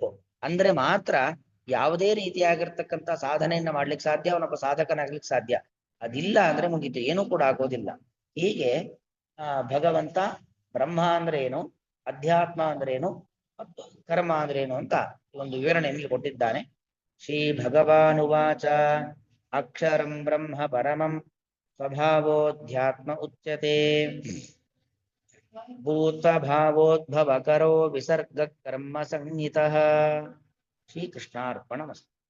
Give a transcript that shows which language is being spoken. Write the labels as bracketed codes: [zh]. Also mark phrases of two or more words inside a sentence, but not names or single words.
[kn] ಅಂದ್ರೆ ಮಾತ್ರ ಯಾವುದೇ ರೀತಿಯಾಗಿರ್ತಕ್ಕಂಥ ಸಾಧನೆಯನ್ನ ಮಾಡ್ಲಿಕ್ಕೆ ಸಾಧ್ಯ, ಅವನೊಬ್ಬ ಸಾಧಕನಾಗ್ಲಿಕ್ಕೆ ಸಾಧ್ಯ. ಅದಿಲ್ಲ ಅಂದ್ರೆ ಮುಗಿತು, ಏನೂ ಕೂಡ ಆಗೋದಿಲ್ಲ. ಹೀಗೆ ಭಗವಂತ ಬ್ರಹ್ಮ ಅಂದ್ರೆ ಏನು, ಅಧ್ಯಾತ್ಮ ಅಂದ್ರೆ ಏನು, ಮತ್ತು ಕರ್ಮ ಅಂದ್ರೆ ಏನು ಅಂತ ಒಂದು ವಿವರಣೆಯಲ್ಲಿ ಕೊಟ್ಟಿದ್ದಾನೆ. [sa] ಶ್ರೀ ಭಗವಾನುವಾಚ ಅಕ್ಷರಂ ಬ್ರಹ್ಮ ಪರಮಂ ಸ್ವಭಾವೋಧ್ಯಾತ್ಮ ಉಚ್ಯತೆ ಭೂತ ಭಾವೋದ್ಭವಕರೋ ವಿಸರ್ಗ ಕರ್ಮ ಸಂಹಿತಃ. [kn] ಶ್ರೀಕೃಷ್ಣಾರ್ಪಣಮಸ್ತು.